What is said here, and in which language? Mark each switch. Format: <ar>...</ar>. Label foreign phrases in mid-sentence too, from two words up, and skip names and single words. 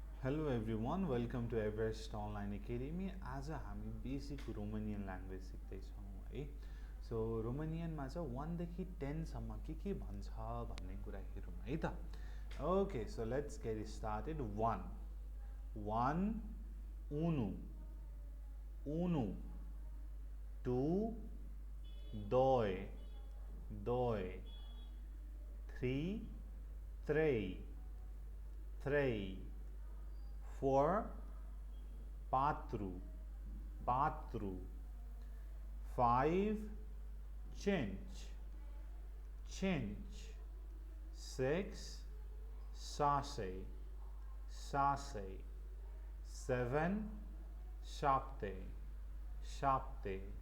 <en>Hello everyone, welcome to Everest Online Academy.</en> <ne>आज हामी</ne> <en>basic Romanian language</en> <ne>सिक्दैछौँ है. सो रोमानियनमा चाहिँ 1 देखि 10 सम्म के भन्छ भन्ने कुरा हेरौँ है त.</ne> <en>Okay, so let's get started.</en> <ro>1 1 unu unu 2 doi doi 3 trei trei 4 patru patru 5 cinci cinci 6 șase șase 7 șapte șapte</ro>